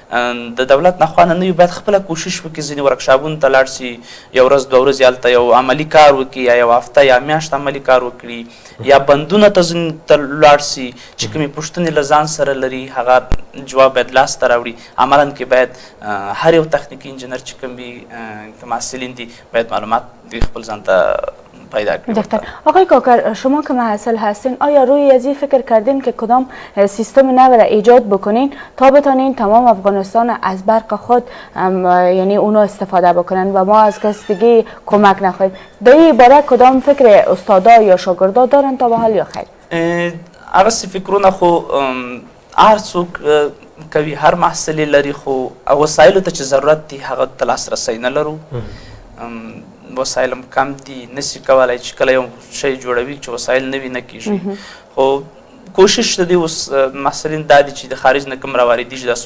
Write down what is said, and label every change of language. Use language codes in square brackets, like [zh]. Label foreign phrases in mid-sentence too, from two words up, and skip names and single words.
[ps] د دولت نه خوا نه وي باید خپله کوشش وکړي ځینې ورکشاپونو ته لاړ سي یو ورځ دوه ورځې هلته یو عملي کار وکړي یا یو هفته یا میاشت عملي کار وکړي یا بندونه ته لاړ سي چې کومې پوښتنې له ځان سره لري هغه جواب باید لاسته راوړي عملا کې باید هر یو تخنیکی انجینر چې کوم وي که محصلین دي باید معلومات دوی خپل ځان ته پیدا کړي [fa] دکتر آقای کاکر شما که محصل هستین آیا روی از این فکر کردین که کدام سیستم نو را ایجاد بکنین تا بتانین تمام افغانستان از برق خود یعنی اونا استفاده بکنن و ما از کسی دیگه کمک نخواهیم در این باره کدام فکر استادا یا شاگردا دارن تا به حال یا خیر [ps] هغسې فکرونه خو هر څوک کوي هر محصل لري خو وسایلو ته چې ضرورت دي هغه ته لاسرسی نه لرو وسایل هم کم دي نسي کولی چې کله یو شی جوړوي چې وسایل نه وي نه کېږي خو کوشش د دې اوس محصلین دا دي چې د خارج نه کوم راواردېږي دا